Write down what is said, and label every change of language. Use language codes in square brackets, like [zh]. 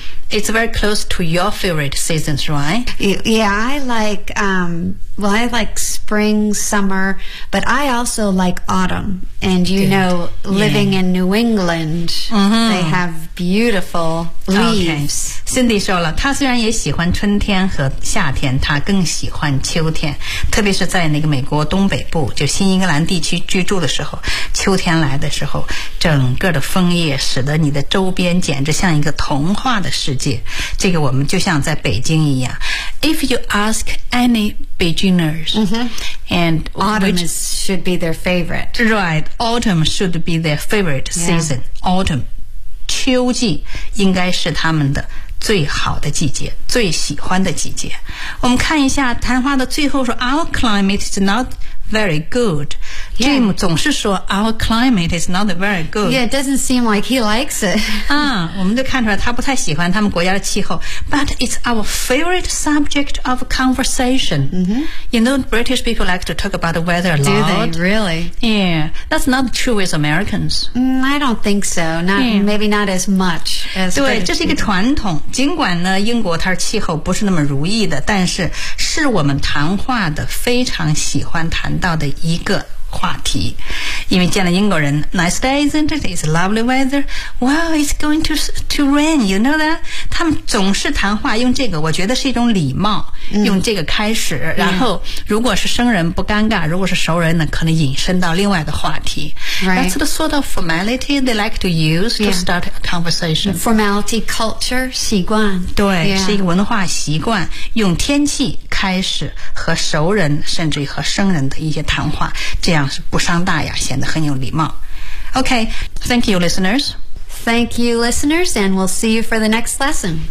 [en] It's very close to your favorite seasons, right? Yeah, I like, I like spring, summer, but I also like autumn. And you、 Know, living、yeah. in New England,、they have beautiful leaves.、 Okay. [zh] Cindy 说了，她虽然也喜欢春天和夏天，她更喜欢秋天，特别是在那个美国东北部，就新英格兰地区居住的时候，秋天来的时候，整个的枫叶使得你的周边简直像一个童话的世界。这个我们就像在北京一样。 [en] If you ask any beginners,、and autumn which, should be their favorite. Right, autumn should be their favorite season.、Yeah. [zh] Autumn, 秋季应该是他们的最好的季节，最喜欢的季节。我们看一下谈话的最后说 ， [en] Our climate is not very good.、 Yeah. Jim [zh] 总是说 [en] ，Our climate is not very good. Yeah, it doesn't seem like he likes it. [zh] 啊，我们就看出来他不太喜欢他们国家的气候。 [en] But it's our favorite subject of conversation.、You know, British people like to talk about the weather a lot. Do they really? Yeah, that's not true with Americans.、 I don't think so. Maybe not as much as. [zh] 对，这是一个传统。尽管呢，英国它气候不是那么如意的，但是是我们谈话的非常喜欢谈到的一个。话题，因为见了英国人 [en] ，Nice day, isn't it? It's lovely weather. Wow, it's going to rain. You know that? [zh] 他们总是谈话用这个，我觉得是一种礼貌，用这个开始。然后，如果是生人不尴尬，如果是熟人呢，可能引申到另外的话题。 [en] Right. That's the sort of formality they like to use to start a conversation. Formality, culture, 习惯。 [zh] 对， 是一个文化习惯，用天气开始和熟人，甚至于和生人的一些谈话。这样是不伤大雅，显得很有礼貌。 [en] Okay, thank you, listeners. Thank you, listeners, and we'll see you for the next lesson.